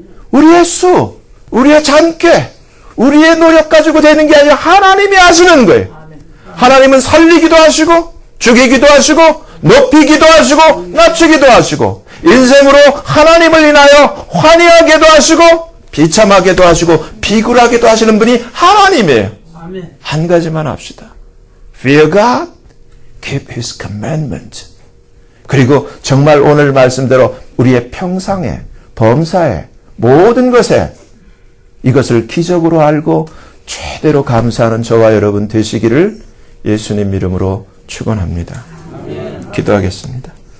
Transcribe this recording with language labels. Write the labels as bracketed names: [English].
[Korean] 우리의 수, 우리의 잔꾀, 우리의 노력 가지고 되는 게 아니라 하나님이 하시는 거예요. 하나님은 살리기도 하시고 죽이기도 하시고 높이기도 하시고 낮추기도 하시고 인생으로 하나님을 인하여 환희하게도 하시고 비참하게도 하시고 비굴하게도 하시는 분이 하나님이에요. 한 가지만 합시다. [English] Fear God, keep His commandment. [Korean] 그리고 정말 오늘 말씀대로 우리의 평상에, 범사에, 모든 것에 이것을 기적으로 알고 최대로 감사하는 저와 여러분 되시기를 예수님 이름으로 축원합니다. 기도하겠습니다.